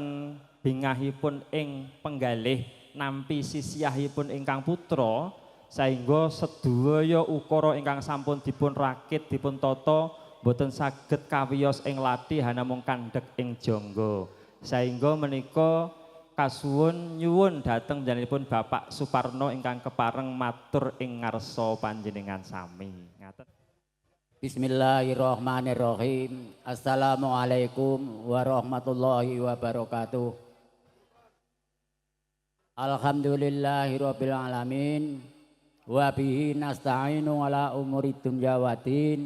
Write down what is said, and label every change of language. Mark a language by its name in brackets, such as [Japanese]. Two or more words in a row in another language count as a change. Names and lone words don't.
[Javanese] bingahipun ing penggalih nampi sisiyahipun ingkang putra sehingga sedaya ukara ingkang sampun dipun rakit dipun tata boten saged kawiyos ing latih namung kandhek ing jangga sehingga menika kasuwun nyuwun dhateng njenenganipun Bapak Suparno ingkang kepareng matur ing ngarsa panjenengan sami. Ngaten. [Arabic] بسم الله الرحمن الرحيم السلام عليكم ورحمة الله وبركاته. الحمد لله رب العالمين. وبه نستعين على أمور الدنيا والدين.